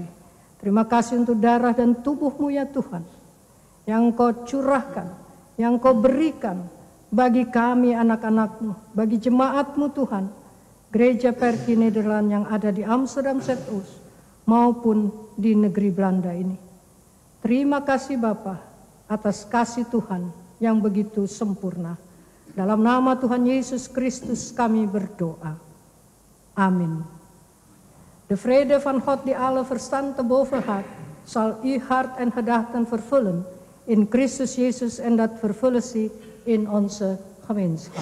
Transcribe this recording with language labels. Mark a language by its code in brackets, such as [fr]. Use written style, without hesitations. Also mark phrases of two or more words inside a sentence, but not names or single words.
[id] Terima kasih untuk darah dan tubuh-Mu ya Tuhan, yang Engkau curahkan, yang Engkau berikan bagi kami anak-anak-Mu, bagi jemaat-Mu Tuhan, Gereja Perki Nederland yang ada di Amsterdam Zuidoost maupun di negeri Belanda ini. Terima kasih Bapa atas kasih Tuhan yang begitu sempurna. Dalam nama Tuhan Yesus Kristus kami berdoa. Amin. [nl] De vrede van God die alle verstand te boven gaat, zal uw hart en gedachten vervullen in Christus Jezus, en dat vervullen ze in onze gemeenschap.